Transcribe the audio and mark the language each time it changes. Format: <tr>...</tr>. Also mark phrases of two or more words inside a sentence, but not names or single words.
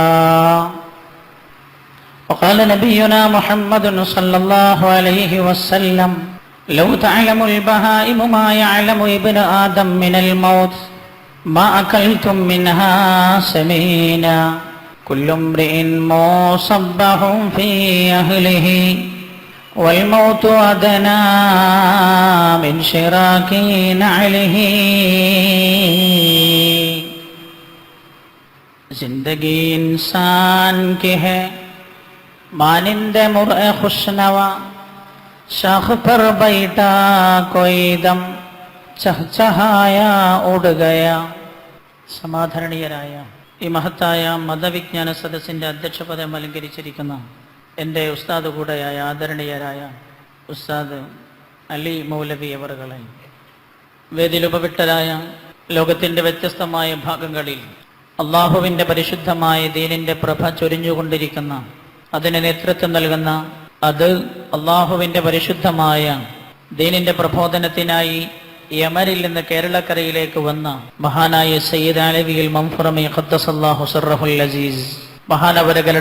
<ar>وقال نبينا محمد صلى الله عليه وسلم: لو تعلم البهائم ما يعلم ابن آدم من الموت ما أكلتم منها سمينا. كل امرئ مصبح في أهله والموت أدنى من شراك نعله.</ar> <ur>زندگی انسان کی ہے مانند مرغ خوش‌نوا شاخ پر بیٹھا کوئی دم چہچہایا اڑ گیا.</ur> <ml>സമാധരണീയരായ ഈ മഹത്തായ മതവിജ്ഞാന സദസ്സിൻ്റെ അധ്യക്ഷപദം അലങ്കരിച്ചിരിക്കുന്ന എൻ്റെ ഉസ്താദ് കൂടെയായ ആദരണീയരായ ഉസ്താദ് അലി മൗലവി അവറുകളെ, വേദിയിലുപവിട്ടരായ ലോകത്തിൻ്റെ വ്യത്യസ്തമായ ഭാഗങ്ങളിൽ അള്ളാഹുവിൻ്റെ പരിശുദ്ധമായ ദീനിൻ്റെ പ്രഭ ചൊരിഞ്ഞുകൊണ്ടിരിക്കുന്ന, അതിന് നേതൃത്വം നൽകുന്ന, അത് അള്ളാഹുവിൻ്റെ പരിശുദ്ധമായ ദീനിൻ്റെ പ്രബോധനത്തിനായി യമനിൽ നിന്ന് കേരളക്കരയിലേക്ക് വന്ന മഹാനായ സയ്യിദ് അലവിയിൽ മംഫുറമി</ml> <ar>قدس الله سره العزيز</ar> <ml>മഹാനവരുകളുടെ</ml>